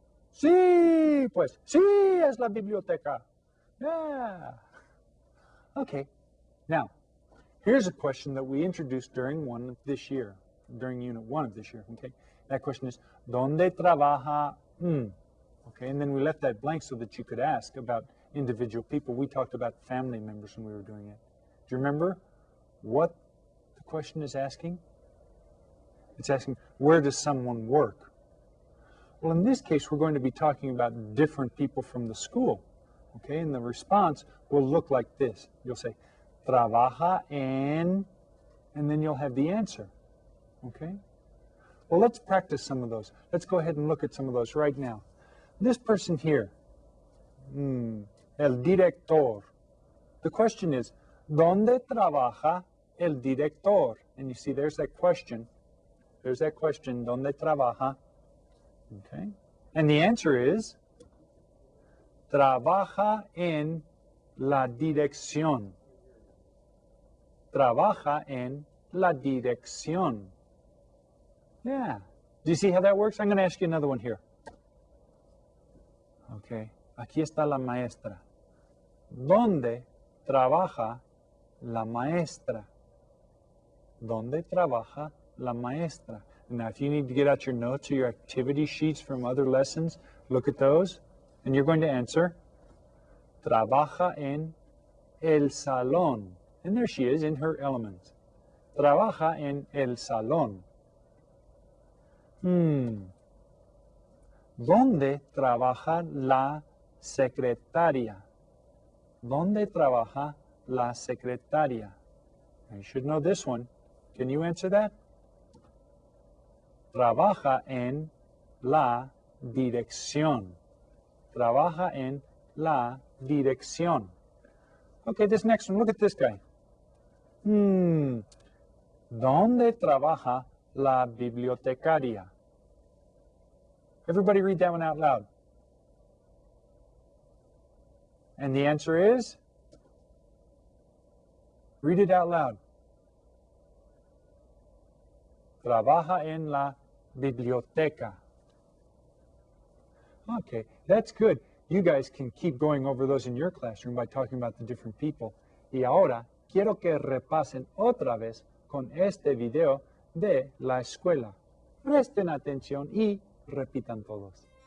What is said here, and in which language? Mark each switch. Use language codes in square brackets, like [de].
[es] Sí, pues, sí, es la biblioteca. [en] Yeah. Okay. Now, here's a question that we introduced during during Unit 1 of this year, okay? That question is, [es] ¿dónde trabaja? [en] Okay, and then we left that blank so that you could ask about individual people. We talked about family members when we were doing it. Do you remember what the question is asking? It's asking, where does someone work? Well, in this case, we're going to be talking about different people from the school. Okay, and the response will look like this. You'll say, [es] trabaja en, [en] and then you'll have the answer. Okay? Well, let's practice some of those. Let's go ahead and look at some of those right now. This person here, [es] el director. [en] The question is, [es] ¿dónde trabaja el director? [en] And you see, there's that question. There's that question, [es] ¿dónde trabaja? [en] Okay? And the answer is, [es] trabaja en la dirección. Trabaja en la dirección. [en] Yeah. Do you see how that works? I'm going to ask you another one here. [es] Okay. Aquí está la maestra. ¿Dónde trabaja la maestra? ¿Dónde trabaja la maestra? [en] Now, if you need to get out your notes or your activity sheets from other lessons, look at those. And you're going to answer, [es] trabaja en el salón. [en] And there she is in her element. [es] Trabaja en el salón. ¿Dónde trabaja la secretaria? ¿Dónde trabaja la secretaria? [en] You should know this one. Can you answer that? [es] Trabaja en la dirección. Trabaja en la dirección. [en] Okay, this next one, look at this guy. [es] ¿Dónde trabaja la bibliotecaria? [en] Everybody read that one out loud. And the answer is? Read it out loud. [es] Trabaja en la biblioteca. [en] Okay, that's good. You guys can keep going over those in your classroom by talking about the different people. [es] Y ahora quiero que repasen otra vez con este video de la escuela. Presten atención y repitan todos.